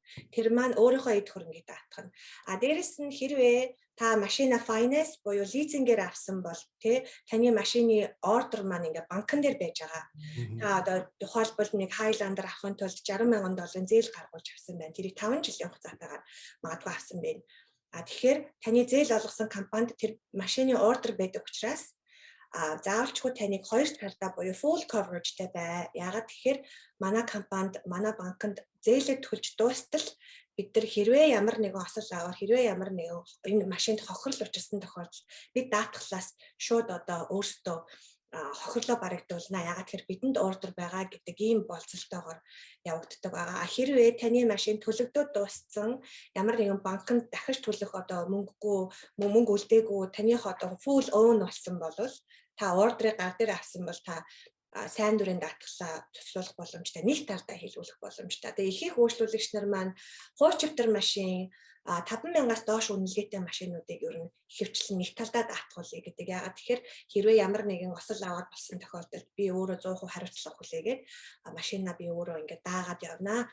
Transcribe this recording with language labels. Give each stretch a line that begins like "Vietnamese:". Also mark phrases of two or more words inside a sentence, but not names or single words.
Mongolian: Тэр маань өөрийнхөө эд хөрөнгийг даатгах нь. Дээрэс нь хэрвээ та машина finance буюу лизингээр авсан бол таны машины ордер маань ингээ банкн дээр байж байгаа. Та одоо тухайлбал нэг Highlander авахын тулд $60,000 зээл гаргуулж авсан байна. Тэрийг 5 жилийн хугацаатаагаар магадгүй авсан байна. Тэгэхээр таны зээл олгосон компанид тэр машины ордер байдаг учраас заавалчгүй таныг хоёр талдаа буюу
English: full coverage-
Mongolian: тэй бай. Яагаад тэгэхээр манай компанид, манай банкнд зээлээ төлж дуустал бид нар хэрвээ ямар нэгэн осол аваар, хэрвээ ямар нэгэн энэ машинд хохирол учирсан тохиолдолд бид даатгалаас шууд одоо өөрсдөө хохирлоо барагдуулна. Яагаад тэгэхээр бидэнд ордер байгаа гэдэг ийм болцолтойгоор явагддаг байгаа. Хэрвээ таны машин төлөгдөөд дууссан, ямар нэгэн банкнд дахиж төлөх одоо мөнгө үлдээгүй, таних одоо
English: full own
Mongolian: болсон бол та ордерыг гар дээр авсан бол та сайн дурын даатгалаа цуцлуулах боломжтой, нэг талдаа хийлгүүлэх боломжтой. Тэгээ их үйлчлүүлэгч нар маань хуучвтар машин 5,000-аас доош үнэлгээтэй машинуудыг ер нь ихэвчлэн нэг талдаа даатгуулъя гэдэг. Яагаад тэгэхээр хэрвээ ямар нэгэн осол аваад болсон тохиолдолд би өөрөө 100% хариуцлага хүлээгээд машинаа би өөрөө ингээд даагаад явнаа.